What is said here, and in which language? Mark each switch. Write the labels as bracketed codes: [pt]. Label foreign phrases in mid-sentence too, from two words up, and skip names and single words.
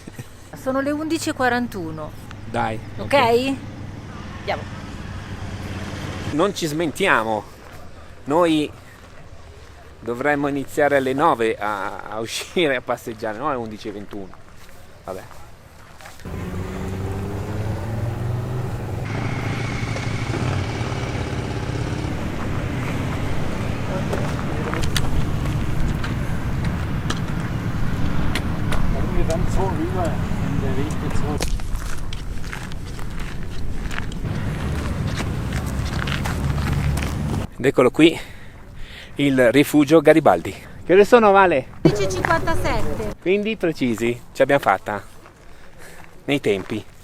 [it] Sono le 11:41. Dai. Ok? Andiamo. Non ci smentiamo. Noi dovremmo iniziare alle 9 a uscire a passeggiare, no alle 11:21. Vabbè. [de] Wir werden so rüber in der Richtung zurück. [it] Ed eccolo qui il rifugio Garibaldi. Che ore sono, Vale? 11:57. Quindi precisi, ce l'abbiamo fatta nei tempi.